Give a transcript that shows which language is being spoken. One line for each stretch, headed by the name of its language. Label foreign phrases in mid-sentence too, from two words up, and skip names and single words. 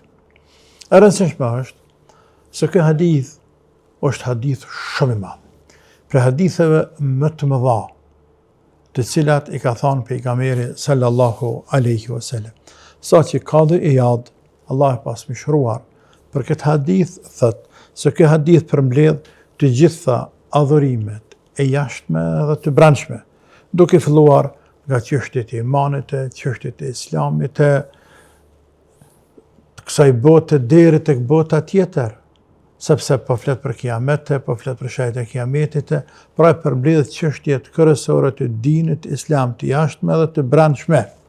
Albanian: E rëndësishme është se ky hadith është hadith shumë i madh. Për haditheve më të mëdha, të cilat i ka thënë pejgamberi
Arabic: صلى الله عليه وسلم.
Albanian: Sa që Qadi Iyad, Allah e pas mëshiruar, për këtë hadith thot se ky hadith përmbledh të gjitha adhurimet e jashtme dhe të brendshme, duke filluar nga çështjet e imanit, çështjet e islamit, kësaj bote deri tek bota tjetër, sepse po flet për kiametin, po flet për shajt e kiametit, pra përmbledh çështjet kryesore të dinit islam, të jashtme dhe të brendshme.